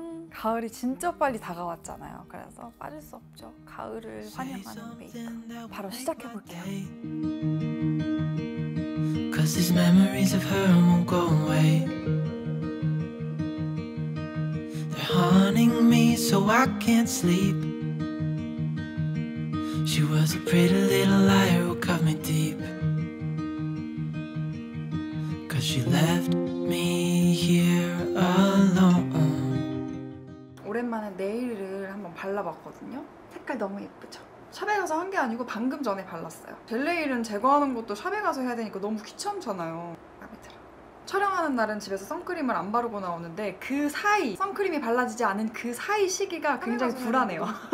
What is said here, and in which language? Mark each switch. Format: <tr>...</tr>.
<ko>가을이 진짜 빨리 다가왔잖아요. 그래서 빠질 수 없죠. 가을을 환영하는 메이크업. 바로 시작해볼게요.</ko> <en>Cause these memories of her won't go away. They're haunting me so I can't sleep. She was a pretty little liar who cut me deep. Cause she left me here alone.</en> <ko>오랜만에 네일을 한번 발라봤거든요. 색깔 너무 예쁘죠? 샵에 가서 한 게 아니고 방금 전에 발랐어요. 젤네일은 제거하는 것도 샵에 가서 해야 되니까 너무 귀찮잖아요. 마음에 들어. 촬영하는 날은 집에서 선크림을 안 바르고 나오는데 그 사이, 선크림이 발라지지 않은 그 사이 시기가 굉장히 불안해요.</ko>